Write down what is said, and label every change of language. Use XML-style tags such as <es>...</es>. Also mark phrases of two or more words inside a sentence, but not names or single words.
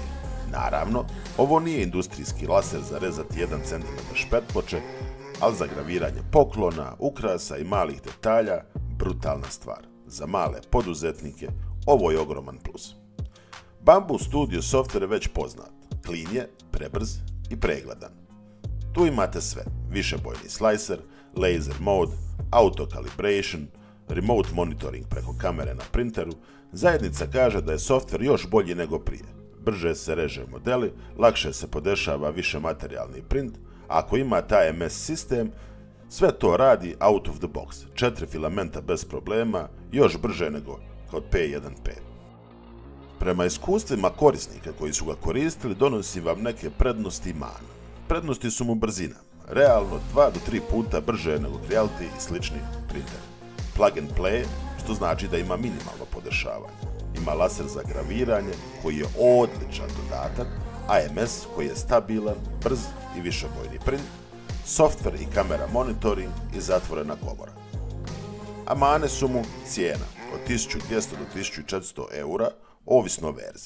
<hr>Naravno, ovo nije industrijski laser za rezati 1 cm špetploče, ali za graviranje poklona, ukrasa i malih detalja, brutalna stvar. Za male poduzetnike ovo je ogroman plus. Bambu Studio software je već poznat. Clean je, prebrz i pregledan. Tu imate sve. Višebojni slicer,</hr> <en>laser mode, auto calibration, remote monitoring</en> <hr>preko kamere na printeru. Zajednica kaže da je software još bolji nego prije. Brže se reže modeli, lakše se podešava više materijalni print, a ako imate AMS sistem, sve to radi</hr> <en>out of the box.</en> <hr>4 filamenta bez problema, još brže nego kod P1P. Prema iskustvima korisnika koji su ga koristili, donosim vam neke prednosti i mane. Prednosti su mu brzina, realno 2 do 3 puta brže nego Creality i slični printeri.</hr> <en>Plug and play,</en> <hr>što znači da ima minimalno podešavanje. Ima laser za graviranje, koji je odličan dodatak, AMS koji je stabilan, brz i višebojni print, software i kamera monitoring i zatvorena komora. A mane su mu cijena od 1200 do 1400 €, ovisno o verziji.</hr>